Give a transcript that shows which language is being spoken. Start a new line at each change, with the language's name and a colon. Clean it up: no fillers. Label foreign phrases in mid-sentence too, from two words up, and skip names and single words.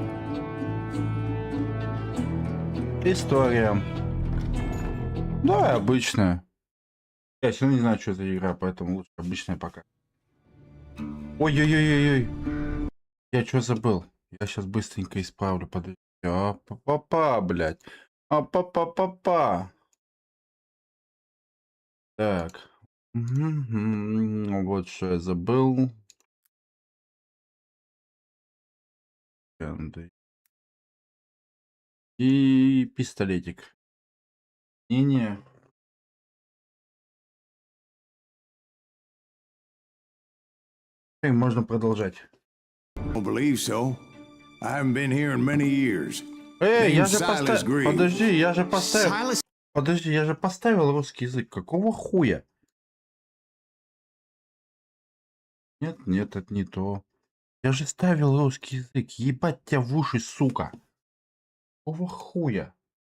Russian: История. Да, обычная. Я все равно не знаю, что за игра, поэтому лучше обычная пока. Ой-ой-ой-ой-ой. Я что забыл? Я сейчас быстренько исправлю. Подожди. А-па-па-па, блядь. А-па-па-па-па. Так. Вот что я забыл. И пистолетик. Не-не. Можно продолжать.
English: Believe so. I haven't been here in many years.
Russian: Я же поставил. Подожди, я же поставил. Подожди, я же поставил русский язык. Какого хуя? Нет, нет, это не то. Я же ставил русский язык. Ебать тебя в уши, сука. Какого хуя?